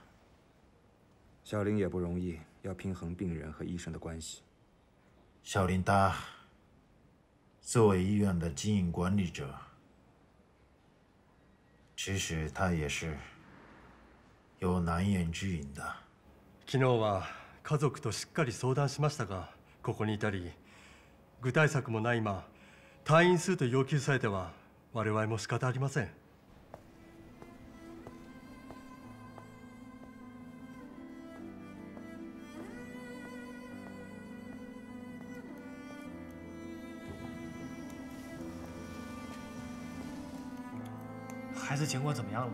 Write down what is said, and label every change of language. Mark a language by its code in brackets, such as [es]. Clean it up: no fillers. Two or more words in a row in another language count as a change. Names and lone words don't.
[zh] 小林也不容易，要平衡病人和医生的关系。小林他作为医院的经营管理者，其实他也是有难言之隐的。 [ja] 昨日は家族としっかり相談しましたが、ここに至り具体策もない今、退院すると要求されては我々も仕方ありません。 [zh] 孩子情况怎么样了？